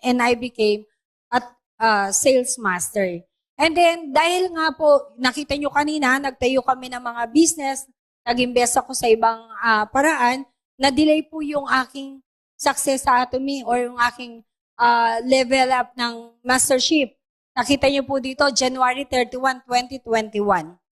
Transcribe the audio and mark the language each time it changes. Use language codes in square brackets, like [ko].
[en] And I became a sales master. And then, [tl] dahil nga po, nakita nyo kanina, nagtayo kami ng mga business, nag-invest ako sa ibang paraan, na-delay po yung aking success sa Atomy or yung aking level up ng mastership. Nakita niyo po dito, January 31, 2021.